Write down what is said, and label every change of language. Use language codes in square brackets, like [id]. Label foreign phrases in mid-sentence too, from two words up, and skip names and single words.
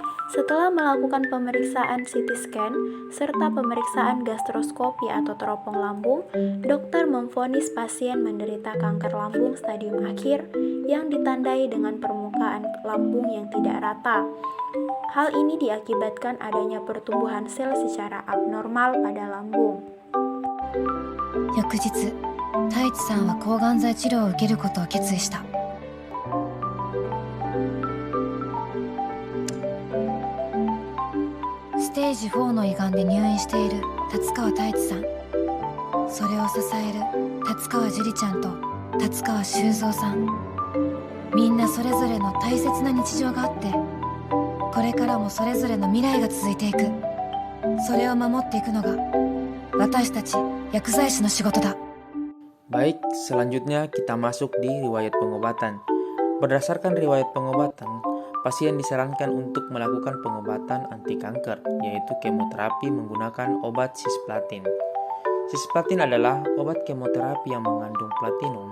[id] Setelah melakukan pemeriksaan CT scan serta pemeriksaan gastroskopi atau teropong lambung, dokter memvonis pasien menderita kanker lambung stadium akhir yang ditandai dengan permukaan lambung yang tidak rata. Hal ini diakibatkan adanya pertumbuhan sel secara abnormal pada lambung. [ja] 翌日、太一さんは抗がん剤治療を受けることを決意した。ステージ4の胃がんで入院している達川太一さん、それを支える達川樹里ちゃんと達川修造さん、みんなそれぞれの大切な日常があって、これからもそれぞれの未来が続いていく。それを守っていくのが私たち薬剤師の仕事だ。 [id] Baik, selanjutnya kita masuk di riwayat pengobatan. Berdasarkan riwayat pengobatan, pasien disarankan untuk melakukan pengobatan anti kanker, yaitu kemoterapi menggunakan obat cisplatin. Cisplatin adalah obat kemoterapi yang mengandung platinum.